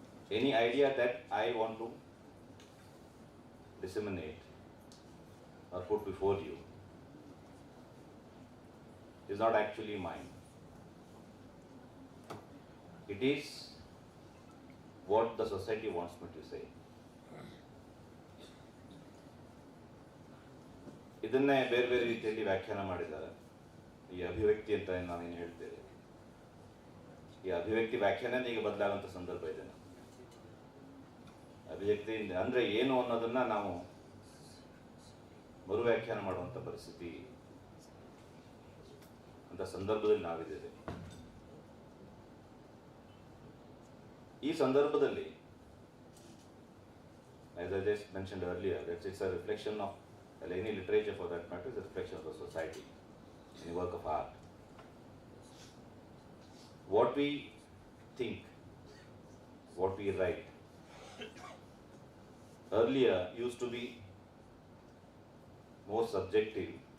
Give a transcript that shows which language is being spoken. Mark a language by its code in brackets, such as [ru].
[en] Any idea that I want to disseminate or put before you is not actually mine. It is what the society wants me to say. [kn] ಇದನ್ನೇ ಬೇರೆ ಬೇರೆ ರೀತಿಯಲ್ಲಿ ವ್ಯಾಖ್ಯಾನ ಮಾಡಿದ್ದಾರೆ. ಈ ಅಭಿವ್ಯಕ್ತಿ ಅಂತ ನಾವೇನು ಹೇಳ್ತೇವೆ, ಈ ಅಭಿವ್ಯಕ್ತಿ ವ್ಯಾಖ್ಯಾನ ಈಗ ಬದಲಾಗುವಂಥ ಸಂದರ್ಭ ಇದೆ. ಅಭಿವ್ಯಕ್ತಿ ಅಂದರೆ ಏನು ಅನ್ನೋದನ್ನ ನಾವು ಮರು ವ್ಯಾಖ್ಯಾನ ಮಾಡುವಂಥ ಪರಿಸ್ಥಿತಿ ಅಂತ ಸಂದರ್ಭದಲ್ಲಿ ನಾವಿದ್ದೇವೆ. ಈ ಸಂದರ್ಭದಲ್ಲಿ, [en] as I just mentioned earlier, that it's a reflection of any literature for that matter, is a reflection of the society, any work of art. What we think, what we write, earlier used to be more subjective.